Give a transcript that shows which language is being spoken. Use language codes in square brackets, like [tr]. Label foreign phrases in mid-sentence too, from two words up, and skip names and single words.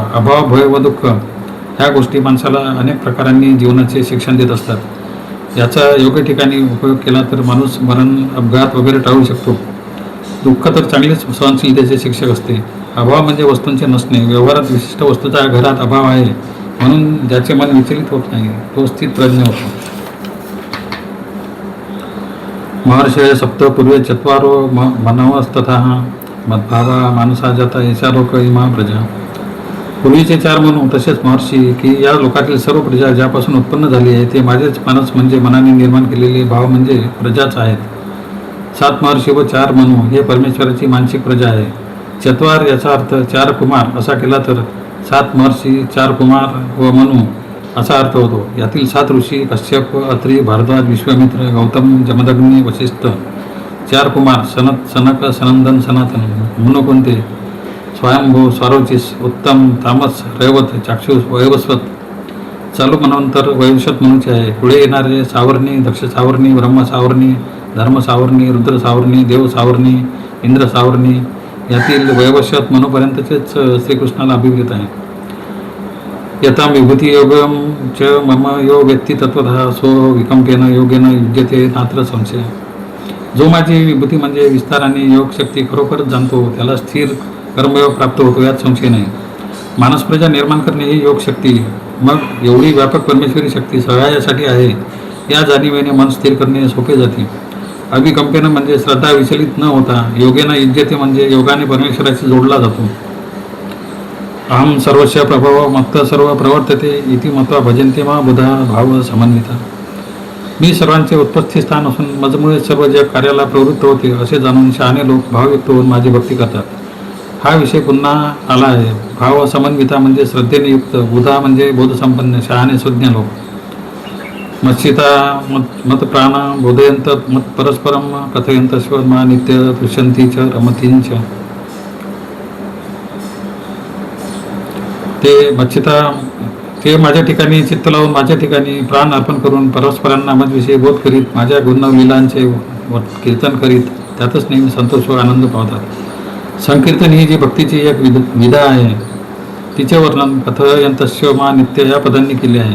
[mr] अभाव भय व दुःख ह्या गोष्टी माणसाला अनेक प्रकारांनी जीवनाचे शिक्षण देत असतात। याचा योग्य ठिकाणी उपयोग केला तर माणूस मरण अपघात वगैरे टाळू शकतो। दुःख तर चांगलेच सहनशीलतेचे शिक्षक असते। अभाव म्हणजे वस्तूंचे नसणे, व्यवहारात विशिष्ट वस्तूचा घरात अभाव आहे म्हणून ज्याचे मन विचलित होत नाही तो स्थित प्रज्ञ होतो। [sa] महर्षय सप्त पूर्वे चत्वारो मनवस्तथा मद्भावा मानसा जाता यशा लोक इमा प्रजा. [mr] पूर्वीचे 4 मनू तसेच महर्षी की या लोकातील सर्व प्रजा ज्यापासून उत्पन्न झाली आहे ते माझेच मानस म्हणजे मनाने निर्माण केलेले भाव म्हणजे प्रजाच आहेत. 7 महर्षी व 4 मनू हे परमेश्वराची मानसिक प्रजा आहे. चत्वार याचा अर्थ 4 कुमार असा केला तर 7 महर्षी 4 कुमार व मनू असा अर्थ होतो. यातील 7 ऋषी कश्यप, अत्री, भारद्वाज, विश्वामित्र, गौतम, जमदग्नी, वशिष्ठ. 4 कुमार सनक, सनंदन, सनातन. मनू कोणते? स्वयंभू, स्वारोचिस, उत्तम, तामस, रैवत, चाक्षुष, वैवस्वत. चालू मनवंतर वैवस्वत मनूचे आहे. पुढे येणारे सावर्णी, दक्ष सावर्णी, ब्रह्म सावर्णी, धर्म सावर्णी, रुद्र सावर्णी, देव सावर्णी, इंद्र सावर्णी. यातील वैवस्वत मनूपर्यंतचेच श्रीकृष्णाला अभिप्रेत आहे. [sa] यथा विभूती योगम च मम यो व्यक्ती तत्वतः सो विकंपेन योगेन युज्यते नात्र संशय. [mr] जो माझी विभूती म्हणजे विस्तार आणि योग शक्ती खरोखरच जाणतो त्याला स्थिर कर्मयोग प्राप्त होतो, यात संशय नाही. मानस प्रजा निर्माण करणे ही योग शक्ती. मग एवढी व्यापक परमेश्वरी शक्ती सगळ्यासाठी आहे या जाणीवेने मन स्थिर करणे सोपे जाते. अविकंपेन म्हणजे श्रद्धा विचलित न होता. [sa] योगेन युज्यते [mr] म्हणजे योगाने परमेश्वराशी जोडला जातो. [sa] अहम सर्वस्य प्रभव मत्त सर्व प्रवर्तते इति मत्वा भजन्ते मा बुधा भाव समन्विता. [mr] मी सर्वांचे उत्पत्ती स्थान असून मजमुळे सर्व जग कार्याला प्रवृत्त होते असे जाणून शहाणे लोक भावयुक्त होऊन माझी भक्ती करतात. हा विषय पुन्हा आला आहे. [sa] भाव समन्विता [mr] म्हणजे श्रद्धेने युक्त, बुधा म्हणजे बोधसंपन्न, शहाणे सुज्ञ लोक. [sa] मत्सिता मत प्राण बोधयंत मत परस्परम कथयंत स्वर्मा नित्य तुष्यंती च रमतींच. [mr] ते माझ्या ठिकाणी चित्त लावून माझ्या ठिकाणी प्राण अर्पण करून परस्परांना मजविषयी बोध करीत माझ्या गुणलीलांचे कीर्तन करीत त्यातच नेहमी संतोष व आनंद पावतात. संकीर्तन ही जी भक्तीची एक विधा आहे तिचे वर्णन [sa] कथयंतस्य मा नित्य [mr] या पदांनी केले आहे.